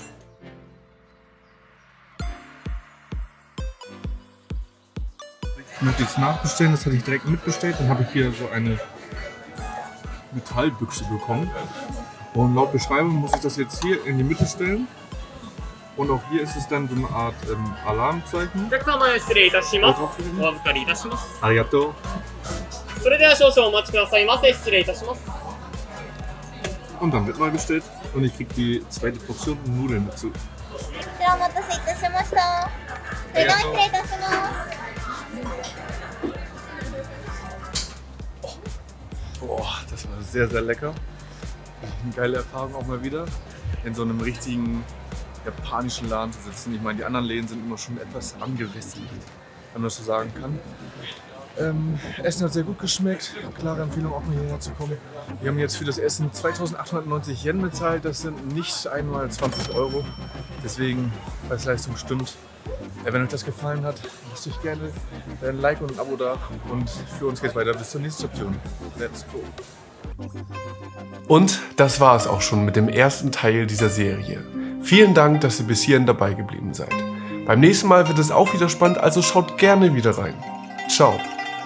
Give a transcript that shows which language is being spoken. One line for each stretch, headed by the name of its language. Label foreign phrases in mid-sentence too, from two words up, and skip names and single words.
German: Ich möchte jetzt nachbestellen, das hatte ich direkt mitbestellt. Dann habe ich hier so eine Metallbüchse bekommen. Und laut Beschreibung muss ich das jetzt hier in die Mitte stellen. Und auch hier ist es dann so eine Art Alarmzeichen.
Japanese: お客様失礼いたします。お預かりいたします。 Arigato. それでは少々お待ちくださいませ。失礼いたします。
German: Und dann wird neu bestellt. Und ich krieg die zweite Portion Nudeln dazu.
Japanese: こちらお待たせいたしました。それでは失礼いたします。
German: Boah, das war sehr, sehr lecker. Eine geile Erfahrung auch mal wieder, in so einem richtigen japanischen Laden zu sitzen. Ich meine, die anderen Läden sind immer schon etwas angewässert, wenn man das so sagen kann. Essen hat sehr gut geschmeckt. Klare Empfehlung, auch mal hierher zu kommen. Wir haben jetzt für das Essen 2.890 Yen bezahlt. Das sind nicht einmal 20 Euro. Deswegen, Preis-Leistung stimmt. Wenn euch das gefallen hat, lasst euch gerne ein Like und ein Abo da. Und für uns geht's weiter bis zur nächsten Station.
English: Let's go!
German: Und das war es auch schon mit dem ersten Teil dieser Serie. Vielen Dank, dass ihr bis hierhin dabei geblieben seid. Beim nächsten Mal wird es auch wieder spannend, also schaut gerne wieder rein. Ciao!